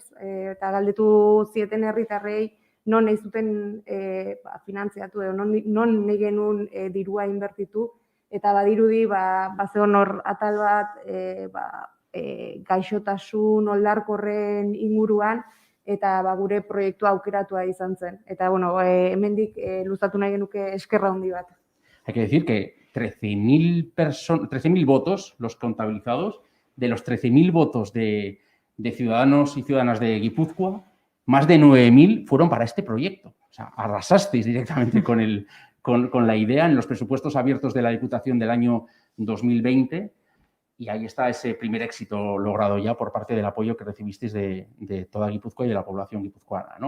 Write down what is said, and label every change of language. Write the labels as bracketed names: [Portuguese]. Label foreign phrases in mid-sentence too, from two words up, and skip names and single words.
[Basque] Eta galdetu zieten herritarrei non nahi zuten finantziatu edo non nahi genuen dirua inbertitu, eta badirudi bazegon hor atal bat gaixotasun oldarkorren inguruan, eta gure proiektua aukeratua izan zen. Eta, hemendik luzatu nahi genuke eskerra handi bat. [Spanish] Hay que decir que 13.000 votos los contabilizados, de los 13.000 votos de ciudadanos y ciudadanas de Guipúzcoa, más de 9.000 fueron para este proyecto. O sea, arrasasteis directamente con la idea en los presupuestos abiertos de la Diputación del año 2020 y ahí está ese primer éxito logrado ya por parte del apoyo que recibisteis de toda Guipúzcoa y de la población guipuzcoana, ¿no?